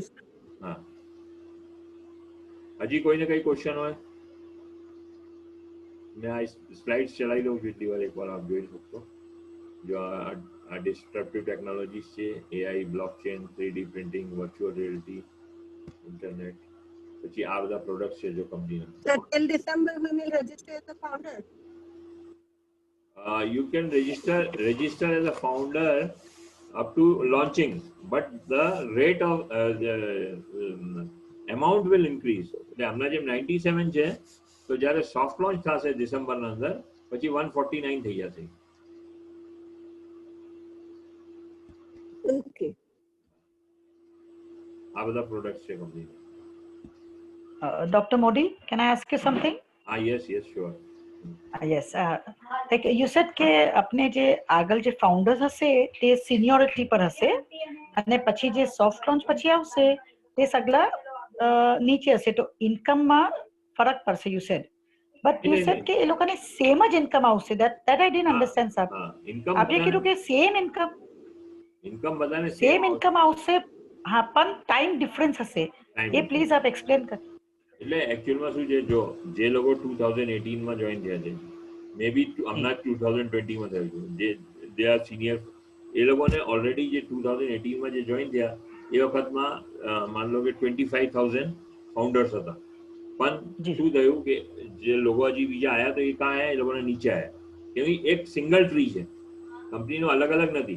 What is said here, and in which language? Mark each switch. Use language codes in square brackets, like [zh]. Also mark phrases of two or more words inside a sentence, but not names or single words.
[gu] હા હજી કોઈને કઈ ક્વેશ્ચન હોય? મેં આ સ્લાઇડ્સ ચલાવી દઉં છું એટલી વાર એકવાર આપ જોઈ શકશો. જો આ [en] disruptive technologies [gu] છે, એઆઈ, બ્લોકચેન, [en] 3D printing, virtual reality, [gu] ઇન્ટરનેટ, પછી આ બધા પ્રોડક્ટ્સ છે જો કંપનીના. [en] So till December we will register as a founder. You can register as a founder up to launching, but the rate of the amount will increase. [gu] એટલે હમણાં જેમ 97 છે તો જ્યારે [en] soft launch [gu] થશે ડિસેમ્બરના અંદર પછી 149 થઈ જશે. Okay. આ બધા પ્રોડક્ટ્સ છે કંપની. [en] Dr. Modi, can I ask you something? yes, sure. Yes, like you said [gu] કે આપણે જે આગળ જે ફાઉન્ડર્સ હશે તે સિનિયોરિટી પર હશે અને પછી જે [en] soft launch [gu] પછી આવશે તે સગલા નીચે હશે તો ઇન્કમમાં ફરક પડશે [en] you said, but you said [gu] કે એ લોકોને સેમ જ ઇન્કમ આવશે. [en] that I didn't understand sir. [gu] આપણે કીધું કે [en] same income [gu] બધાને [en] same income [gu] આવશે, હા, પણ [en] time difference [gu] હશે. એ પ્લીઝ આપ એક્સપ્લેન કર. એટલે એકચ્યુઅલમાં શું છે, જો જે લોકો 2018 માં જોઈન થયા છે, [en] may be [gu] હમણાં 2020 માં થયું છે, [en] je are senior, [gu] એ લોકોને ઓલરેડી જે 2018 માં જે જોઈન થયા એ વખતમાં [hi] मान लो [gu] કે 25,000 ફાઉન્ડર્સ હતા, પણ શું થયું કે જે લોકો હજી બીજા આવ્યા તો એ કાં આવ્યા, એ લોકોને નીચે આવ્યા, કેમ એક [en] single tree [gu] છે, કંપનીનો અલગ અલગ નથી.